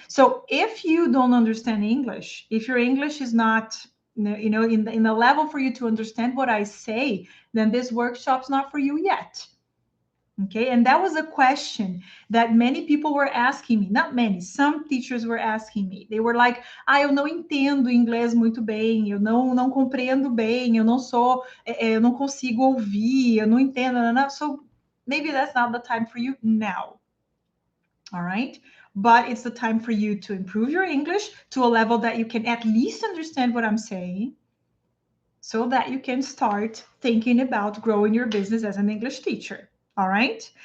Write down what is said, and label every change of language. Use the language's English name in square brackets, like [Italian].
[English] So if you don't understand English, if your English is not, in the level for you to understand what I say, then this workshop's not for you yet. Okay, and that was a question that many people were asking me. Not many, some teachers were asking me. They were like, [Portuguese] eu não entendo inglês muito bem, eu não compreendo bem, eu não consigo ouvir, eu não entendo. [English] So maybe that's not the time for you now. All right, but it's the time for you to improve your English to a level that you can at least understand what I'm saying, so that you can start thinking about growing your business as an English teacher. All right.